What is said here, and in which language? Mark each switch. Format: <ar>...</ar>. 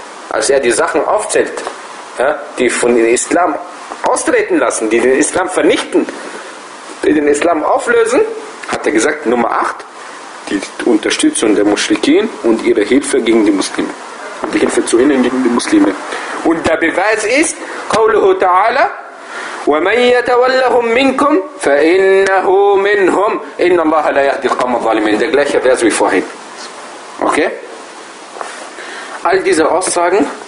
<de>Als er die Sachen aufzählt, ja, die von den Islam austreten lassen, die den Islam vernichten, die den Islam auflösen, hat er gesagt, Nummer 8, die Unterstützung der Muschrikin und ihre Hilfe gegen die Muslime. Die Hilfe zu ihnen gegen die Muslime. Und der Beweis ist,</de> <ar>قوله تعالى, وَمَنْ يَتَوَلَّهُمْ مِنْكُمْ فَإِنَّهُ مِنْهُمْ إِنَّ اللَّهَ لَا يَهْدِي الْقَوْمَ الظَّالِمِينَ.</ar> <de>Der gleiche Vers wie vorhin. Okay? All diese Aussagen.</de>